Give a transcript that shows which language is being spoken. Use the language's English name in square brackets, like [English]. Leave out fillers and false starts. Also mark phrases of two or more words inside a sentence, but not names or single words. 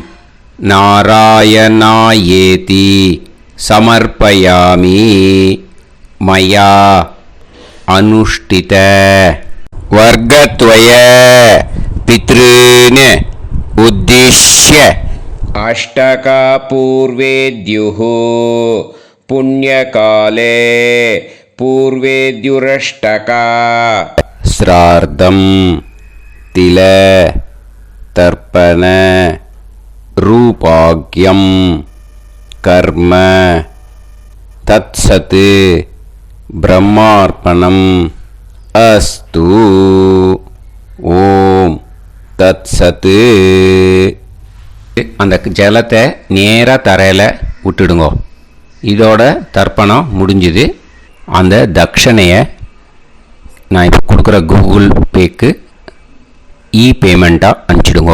[Sanskrit] नारायणायेति समर्पयामि मया अनुष्ठित वर्गद्वय पितॄन् उद्दिश्य अष्टकापूर्वेद्युः पुण्यकाले पूर्वेद्युरष्टका श्रार्धं तिल तर्पण रूपाग्यं कर्म तत्सत् ब्रह्मार्पणम् अस्तु. ॐ तत्सत्. [Tamil] அந்த ஜலத்தை நேராக தரையில் விட்டுடுங்க. இதோட தர்ப்பணம் முடிஞ்சுது. அந்த தட்சணையை நான் இப்போ கொடுக்குற கூகுள் பேக்கு பேமெண்ட்டாக அனுப்பிச்சிடுங்க.